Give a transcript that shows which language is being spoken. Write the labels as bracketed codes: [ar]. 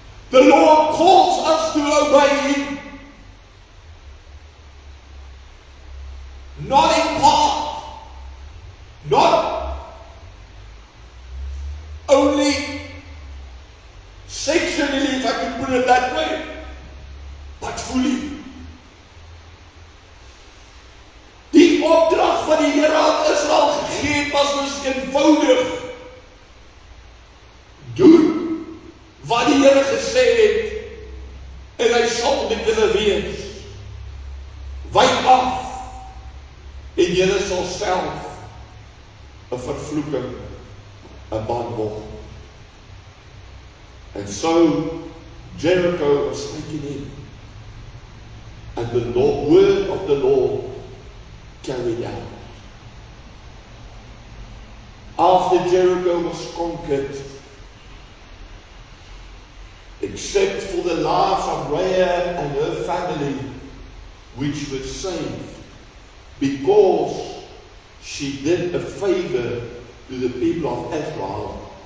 [en] The Lord calls us to obey Him, not in part, not only sectionally, if I can put it that way, but fully. [af] Die opdrag van die Here aan Israel gegee was dus eenvoudig. Doen wat die Here gesê het en hy sal met julle wees. Wyk af en julle sal self 'n vervloeking, 'n ban word. [en] And so Jericho was taken in, and the word of the Lord carried out. After Jericho was conquered, except for the lives of Rahab and her family, which were saved, because she did a favor to the people of Israel.